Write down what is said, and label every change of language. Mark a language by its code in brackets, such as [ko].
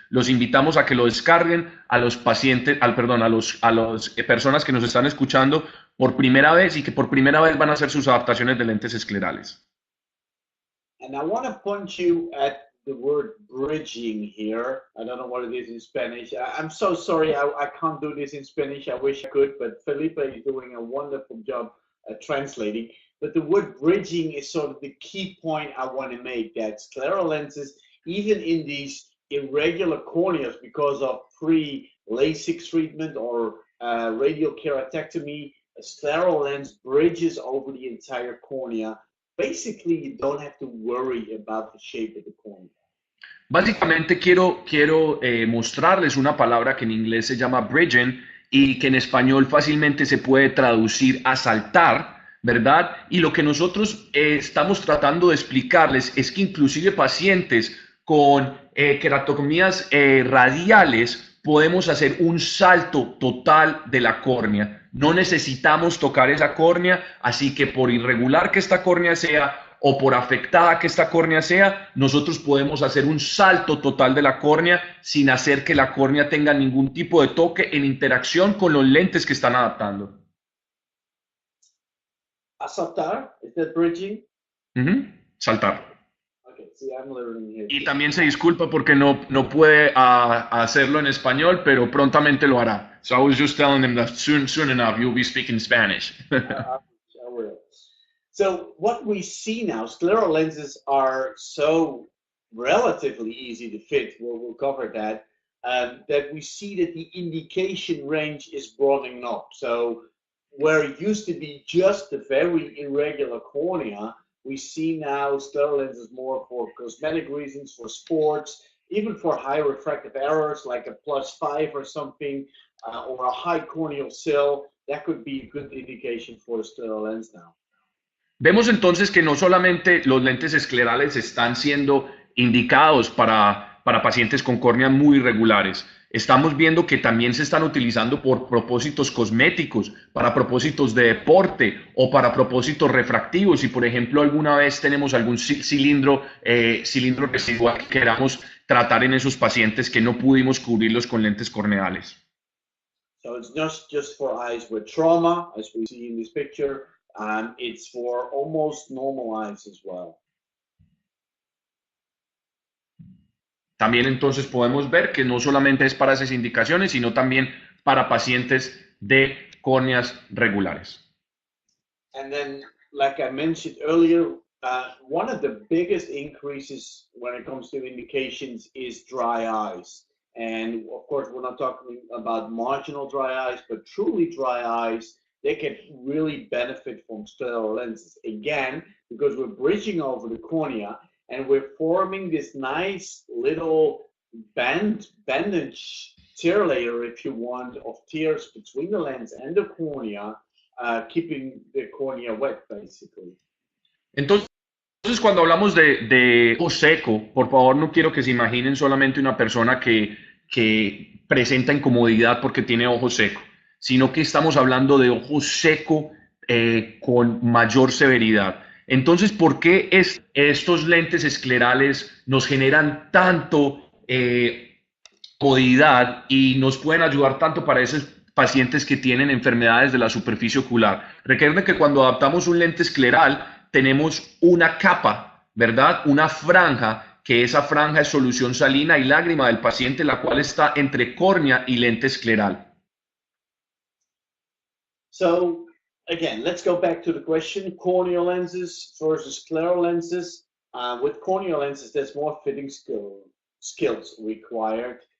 [es] Los invitamos a que lo descarguen a los pacientes, a las personas que nos están escuchando por primera vez y que por primera vez van a hacer sus adaptaciones de lentes esclerales. [en] And I want to point you at the word bridging here. I don't know what it is in Spanish. I'm so sorry, I can't do this in Spanish. I wish I could, but Felipe is doing a wonderful job translating. But the word bridging is sort of the key point I want to make, that scleral lenses, even in these irregular corneas because of pre-LASIK treatment or radial keratectomy, a scleral lens bridges over the entire cornea. Basically, you don't have to worry about the shape of the cornea. [es] Básicamente quiero mostrarles una palabra que en inglés se llama bridging y que en español fácilmente se puede traducir a saltar, ¿verdad? Y lo que nosotros estamos tratando de explicarles es que inclusive pacientes con queratomías radiales podemos hacer un salto total de la córnea. No necesitamos tocar esa córnea, así que por irregular que esta córnea sea o por afectada que esta córnea sea, nosotros podemos hacer un salto total de la córnea sin hacer que la córnea tenga ningún tipo de toque en interacción con los lentes que están adaptando. A saltar, [en] is that bridging? [es] Saltar. [en] Okay, See, I'm learning here [es] Y [en] too. [es] también se disculpa porque no puede hacerlo en español, pero prontamente lo hará. [en] So I was just telling him that soon enough you'll be speaking Spanish. I will. So what we see now, scleral lenses are so relatively easy to fit. We'll cover that. That we see that the indication range is broadening up. So where it used to be just a very irregular cornea, we see now scleral lenses more for cosmetic reasons, for sports, even for high refractive errors like a +5 or something, or a high corneal sill. That could be a good indication for a scleral lens now. [es] Vemos entonces que no solamente los lentes esclerales están siendo indicados para pacientes con córneas muy irregulares, estamos viendo que también se están utilizando por propósitos cosméticos, para propósitos de deporte o para propósitos refractivos. Si, por ejemplo, alguna vez tenemos algún cilindro residual que queramos tratar en esos pacientes que no pudimos cubrirlos con lentes corneales. [en] So it's not just for eyes with trauma, as we see in this picture. It's for almost normal eyes as well. [es] También entonces podemos ver que no solamente es para esas indicaciones, sino también para pacientes de córneas regulares. [en] And then, like I mentioned earlier, one of the biggest increases when it comes to indications is dry eyes. And of course, we're not talking about marginal dry eyes, but truly dry eyes. They can really benefit from scleral lenses. Again, because we're bridging over the cornea and we're forming this nice little bandage tear layer, if you want, of tears between the lens and the cornea, keeping the cornea wet, basically. [es] Entonces, cuando hablamos de ojo seco, por favor, no quiero que se imaginen solamente una persona que presenta incomodidad porque tiene ojo seco, sino que estamos hablando de ojo seco con mayor severidad. Entonces, ¿por qué estos lentes esclerales nos generan tanto comodidad y nos pueden ayudar tanto para esos pacientes que tienen enfermedades de la superficie ocular? Recuerden que cuando adaptamos un lente escleral tenemos una capa, ¿verdad? Una franja, que esa franja es solución salina y lágrima del paciente, la cual está entre córnea y lente escleral. [en] So again, let's go back to the question, corneal lenses versus scleral lenses. With corneal lenses, there's more fitting skills required.